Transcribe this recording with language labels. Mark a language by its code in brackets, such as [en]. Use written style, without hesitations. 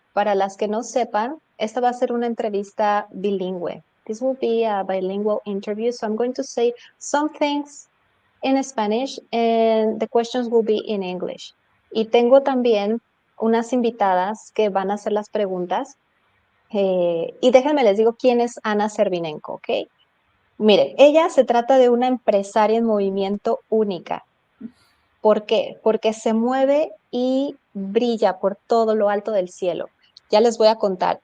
[es] Para las que no sepan, esta va a ser una entrevista bilingüe. [en] This will be a bilingual interview, so I'm going to say some things in Spanish and the questions will be in English. [es] Y tengo también unas invitadas que van a hacer las preguntas. Y déjenme les digo quién es Anna Serbinenko, ¿ok? Mire, ella se trata de una empresaria en movimiento única. ¿Por qué? Porque se mueve y brilla por todo lo alto del cielo. Ya les voy a contar.